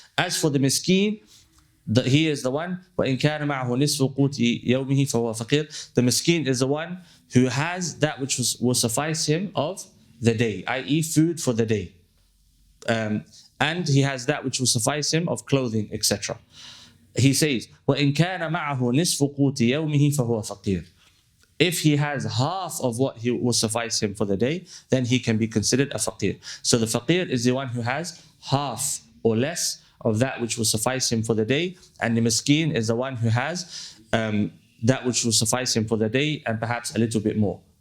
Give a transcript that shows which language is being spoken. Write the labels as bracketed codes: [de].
[en] As for the miskeen, he is the one, [ar] وَإِنْ كَانَ مَعَهُ نِصْفُ قُوتِ يَوْمِهِ فَهُوَ فَقِيرٌ. [en] The miskeen is the one who has that which will suffice him of the day, i.e. food for the day. And he has that which will suffice him of clothing, etc. He says, [ar] وَإِنْ كَانَ مَعَهُ نِصْفُ قُوتِ يَوْمِهِ فَهُوَ فَقِيرٌ. [en] If he has half of what he will suffice him for the day, then he can be considered a faqir. So the faqir is the one who has half or less of that which will suffice him for the day, and the miskeen is the one who has that which will suffice him for the day and perhaps a little bit more.